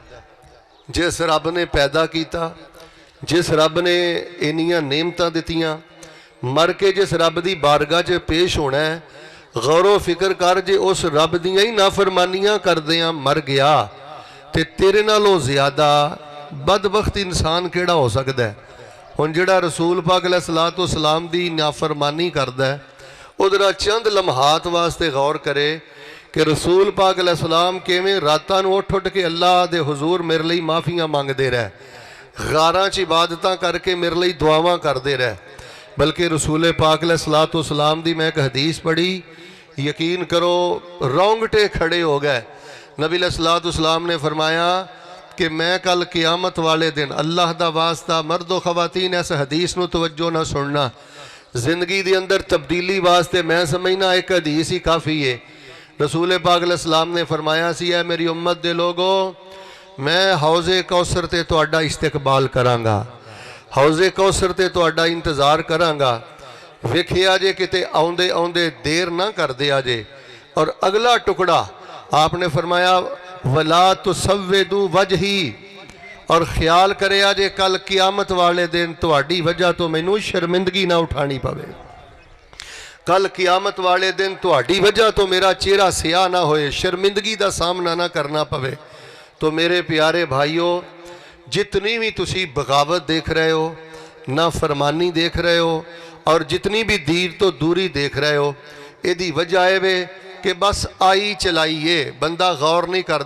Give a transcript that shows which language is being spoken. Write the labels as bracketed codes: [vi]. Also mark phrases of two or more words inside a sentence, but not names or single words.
[pa] جس رب نے پیدا کیا، جس رب نے اینیاں نعمتاں دتیاں، مر کے جس رب کی بارگاہ چ پیش ہونا ہے، غور فکر کر جے اس رب دیاں ہی نافرمانیاں کردیاں مر گیا تو تیرے نالوں زیادہ بدبخت انسان کیہڑا ہو سکدا ہے. ہن جیہڑا رسول پاک [ar] عليه الصلاة والسلام [pa] دی نافرمانی کردا ہے، ادھر چند لمحات واسطے غور کرے کہ رسول پاک علیہ السلام کویں راتاں نوں اٹھ اٹھ کے اللہ دے حضور میرے لئی معافیاں منگدے رہے, غاراں چ عبادتاں کر کے میرے لیے دعاواں کردے رہ. بلکہ رسول پاک [ar] علیہ الصلوۃ والسلام [pa] دی میں ایک حدیث پڑھی, یقین کرو رونگٹے کھڑے ہو گئے. نبی [ar] علیہ الصلوۃ والسلام [pa] نے فرمایا کہ میں کل قیامت والے دن, اللہ دا واسطہ مرد و خواتین اس حدیث نو توجہ نہ سننا, زندگی دی اندر تبدیلی واسطے میں سمجھنا ایک حدیث ہی کافی ہے. رسول پاک [ar] علیہ السلام [pa] نے فرمایا سی, اے میری امت دے لوگو, میں حوض کوثر تے تہاڈا استقبال کراں گا, حوض کوثر تے تہاڈا انتظار کراں گا. ویکھیا جے کتے آوندے آوندے دیر نہ کر دیا جے. [ur] اور اگلا ٹکڑا آپ نے فرمایا [ar] وَلَا تُسَوِّدُوا وَجْهِي, [pa] اور خیال کرے آجے کل قیامت والے دن تہاڈی وجہ تو مینوں شرمندگی نہ اٹھانی پوے. کل قیامت والے دن تہاڈی وجہ تو میرا چہرہ سیاہ نہ ہوئے, شرمندگی دا سامنا نہ کرنا پوے. تو میرے پیارے بھائیو, جتنی بھی تسی بغاوت دیکھ رہے ہو, نافرمانی دیکھ رہے ہو, اور جتنی بھی دیر تو دوری دیکھ رہے ہو, یہ دی وجہ ہے کہ بس آئی چلائیے, بندہ غور نہیں کردا.